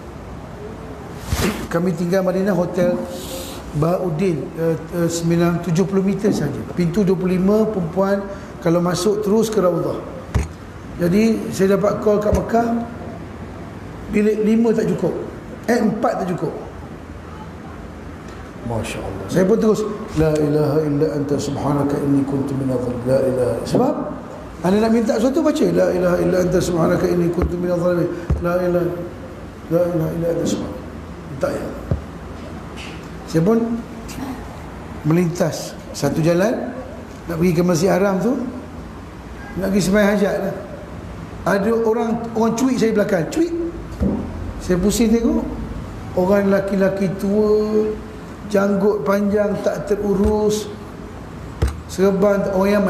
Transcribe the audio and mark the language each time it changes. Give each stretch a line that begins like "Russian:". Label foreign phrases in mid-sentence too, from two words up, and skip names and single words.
Malay: Kami tinggal Madinah, hotel Baudin, 70 meter saja. Pintu 25, perempuan kalau masuk terus ke Raudhah. Jadi saya dapat call kat Mekah, bilik 5 tak cukup, 4 tak cukup.
Arabic: ما شاء الله.
Malay: Saya pun terus
Arabic: لا إله إلا أنت سبحانك إني كنت من الظالمين لا إله.
Malay: Sebab anda nak minta sesuatu, baca
Arabic: لا إله إلا أنت سبحانك إني كنت من الظالمين. لا إله إلا أنت سبحانك.
Malay: Minta ya. Saya pun melintas satu jalan nak pergi ke Masjid Haram tu, nak pergi sembahyang hajat lah. Ada orang cuik saya belakang, cuik. Saya pusing tengok, orang laki-laki tua, janggut panjang tak terurus, serban, orang Yaman.